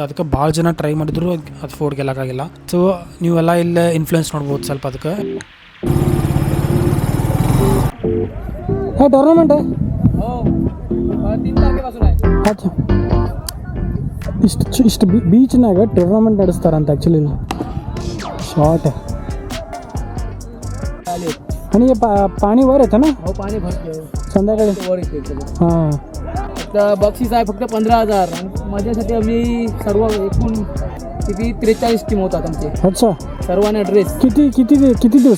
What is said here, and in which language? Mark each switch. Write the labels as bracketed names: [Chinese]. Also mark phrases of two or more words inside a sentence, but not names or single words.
[Kannada] ಅದಕ್ಕೆ ಭಾಳ ಜನ ಟ್ರೈ ಮಾಡಿದ್ರು, ಅದು ಫೋರ್ಟ್ ಗೆಲ್ಲಕ್ಕಾಗಿಲ್ಲ. ಸೊ ನೀವೆಲ್ಲ ಇಲ್ಲೇ ಇನ್ಫ್ಲುಯೆನ್ಸ್ ನೋಡ್ಬೋದು ಸ್ವಲ್ಪ. ಅದಕ್ಕೆ ಟೂರ್ನಮೆಂಟ್ ಇಷ್ಟು ಬೀಚ್ನಾಗ ಟೂರ್ನಮೆಂಟ್ ನಡೆಸ್ತಾರಂತ ಆ್ಯಕ್ಚುಲಿ. [Marathi] ಶಾರ್ಟ್ आणि पाणी वर येतं ना? हो, पाणी भरतं संध्याकाळी वर येते. हां, तर बक्षीस आहे फक्त 15,000. आणि माझ्यासाठी आम्ही सर्व एकूण किती 43 टीम होतात आमचे. अच्छा. सर्वांना ड्रेस किती दिवस?